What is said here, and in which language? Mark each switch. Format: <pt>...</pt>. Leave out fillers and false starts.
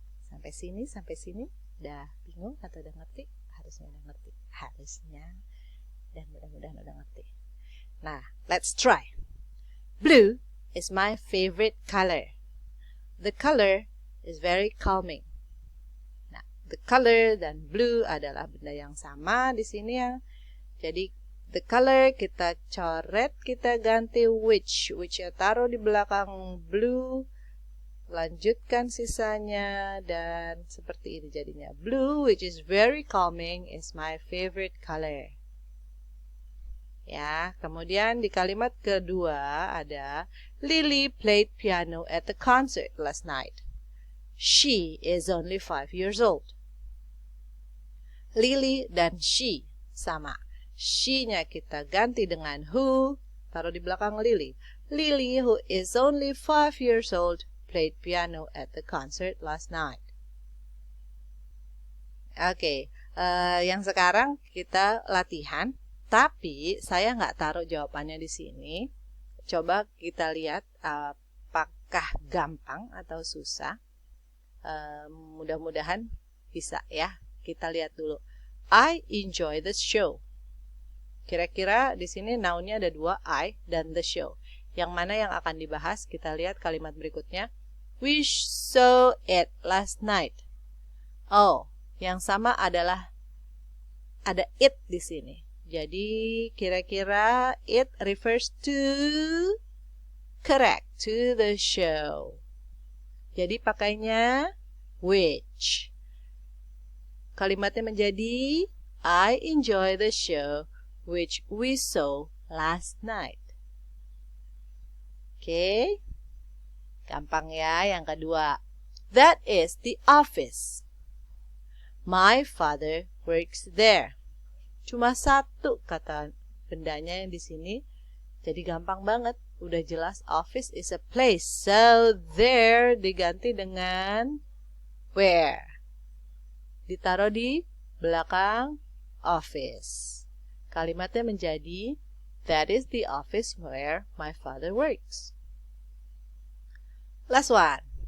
<id>Sampai sini, udah bingung atau udah ngerti? Harusnya udah ngerti. Harusnya. Dan mudah-mudahan udah ngerti. Nah,</id> <en>let's try. Blue is my favorite color. The color is very calming.</en> <id>Nah, the color dan blue adalah benda yang sama di sini ya. Jadi, the color kita coret, kita ganti which. Which ya taruh di belakang blue. Lanjutkan sisanya dan seperti ini jadinya.</id> <en>Blue, which is very calming, is my favorite color.</en> <id>Ya, kemudian di kalimat kedua ada</id> <en>Lily played piano at the concert last night. She is only 5 years old.</en> <id>Lily dan she sama. She-nya kita ganti dengan who, taruh di belakang Lily.</id> <en>Lily, who is only 5 years old, played piano at the concert last night.</en> <id>Oke, yang sekarang kita latihan. Tapi saya nggak taruh jawabannya di sini. Coba kita lihat apakah gampang atau susah. Mudah-mudahan bisa ya. Kita lihat dulu.</id> <en>I enjoy the show.</en> <id>Kira-kira di sini noun-nya ada dua, I dan the show. Yang mana yang akan dibahas? Kita lihat kalimat berikutnya.</id> <en>We saw it last night.</en> <id>Oh, yang sama adalah ada it di sini. Jadi, kira-kira</id> <en>it refers to, correct, to the show.</en> <id>Jadi, pakainya which. Kalimatnya menjadi,</id> <en>I enjoy the show which we saw last night.</en> <id>Oke. Gampang ya. Yang kedua.</id> <en>That is the office. My father works there.</en> <id>Cuma satu kata bendanya yang di sini. Jadi gampang banget. Udah jelas</id> <en>office is a place.</en> <id>So there diganti dengan where. Ditaruh di belakang office. Kalimatnya menjadi</id> <en>that is the office where my father works. Last one.</en>